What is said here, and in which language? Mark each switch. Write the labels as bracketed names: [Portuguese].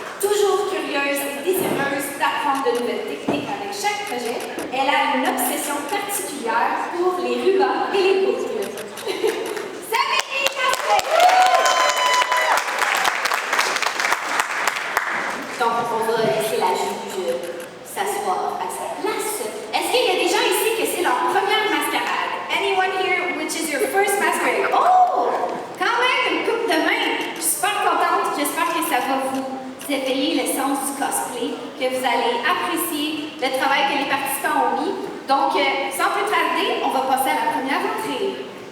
[French] Toujours curieuse et désireuse d'apprendre de nouvelles techniques avec chaque projet, elle a une obsession particulière pour les rubans et les boucles. Samivi Cosplay! Donc, on va laisser la juge s'asseoir à sa place. Est-ce qu'il y a des gens ici que c'est leur première mascarade? [English] Anyone here which is your first masquerade? Oh! [French] Quand même, une coupe de main! Je suis super contente. J'espère que ça va vous éveiller le sens du cosplay, que vous allez apprécier le travail que les participants ont mis. Donc, sans plus tarder, on va passer à la première entrée.